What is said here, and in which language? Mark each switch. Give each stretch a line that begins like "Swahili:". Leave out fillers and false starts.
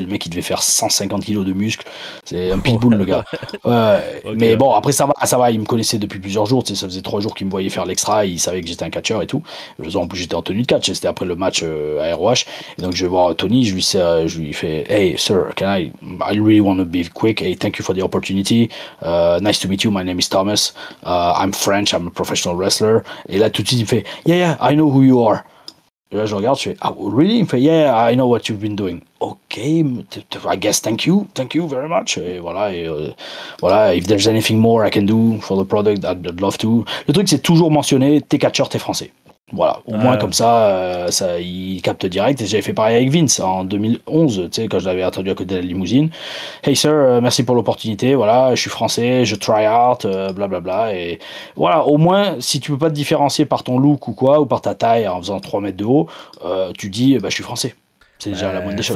French: Le mec, il devait faire 150 kilos de muscles. C'est un pitbull, le gars. Ok. Mais bon, après, ça va. Il me connaissait depuis plusieurs jours. Tu sais, ça faisait 3 jours qu'il me voyait faire l'extra. Il savait que j'étais un catcheur et tout. En plus, j'étais en tenue de catch. C'était après le match à ROH. Et donc, je vais voir Tony. Je lui fais
English: hey, sir, I really want to be quick. Hey, thank you for the opportunity. Nice to meet you. My name is Thomas. I'm French. I'm a professional wrestler.
French: Et là, tout de suite, il me fait
English: yeah, I know who you are.
French: Et là, je regarde, je fais
English: oh, really?
French: Il me fait
English: yeah, I know what you've been doing. Okay, I guess thank you very much.
French: Et voilà,
English: if there's anything more I can do for the product, I'd love to.
French: Le truc, c'est toujours mentionner t'es catcheur, t'es français. Voilà, au moins comme ça, il capte direct. Et j'avais fait pareil avec Vince en 2011, tu sais, quand je l'avais attendu à côté de la limousine.
English: Hey sir,
French: merci pour l'opportunité. Voilà, je suis français, je
English: try hard,
French: blablabla. Et voilà, au moins, si tu peux pas te différencier par ton look ou quoi, ou par ta taille en faisant 3 mètres de haut, tu dis, je suis français. C'est déjà la moindre des choses.